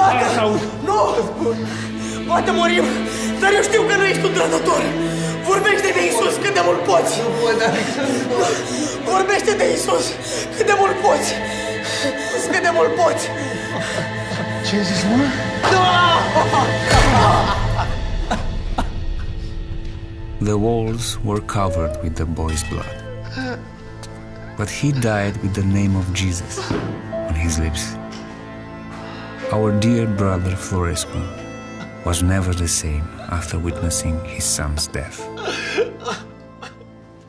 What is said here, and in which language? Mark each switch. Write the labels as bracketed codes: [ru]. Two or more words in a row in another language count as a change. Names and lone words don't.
[ro] Tată! Nu! Poate murim, dar eu știu că nu ești un trădător! Vorbește de Iisus cât de mult poți! Nu pot, Alexandru! Vorbește de Iisus cât de mult poți! Cât de mult poți! Ce ai zis, mă? [en] The walls were covered with the boy's blood. But he died with the name of Jesus on his lips. Our dear brother Florescu was never the same after witnessing his son's death.